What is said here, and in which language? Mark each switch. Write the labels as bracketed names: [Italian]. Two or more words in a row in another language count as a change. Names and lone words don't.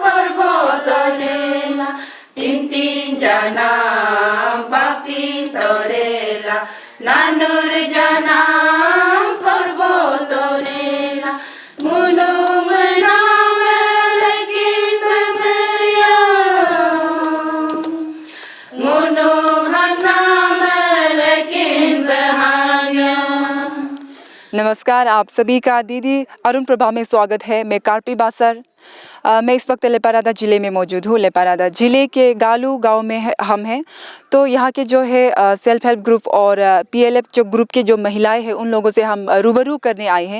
[Hindi] korbo torela tintin janam papin torela nanur janam korbo torela munum nam lekin tumya munum hanam lekin bahaya। नमस्कार, आप सभी का दीदी अरुण प्रभा में स्वागत है। मैं कार्पी बासर। मैं इस वक्त लेपारादा ज़िले में मौजूद हूँ। लेपारादा ज़िले के गालू गांव में हम हैं। तो यहाँ के जो है [English] self help group [Hindi] और PLF जो ग्रुप के जो महिलाएं हैं उन लोगों से हम रूबरू करने आए हैं।